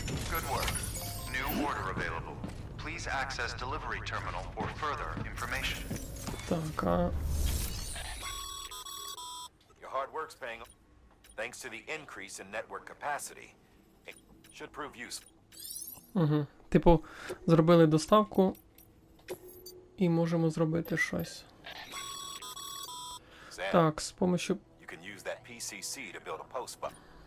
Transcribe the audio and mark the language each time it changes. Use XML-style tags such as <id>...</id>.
<en>Good work. New order available. Please access delivery terminal for further information.</en> <uk>Так,</uk> <en>Your hard work's paying off. Thanks to the increase in network capacity, it should prove useful.</en> <uk>Угу. Типу, зробили доставку і можемо зробити щось.</uk> <en>Sam,</en> <uk>Так, з помощью...</uk> <en>you can use that PCC to build a post button.</en>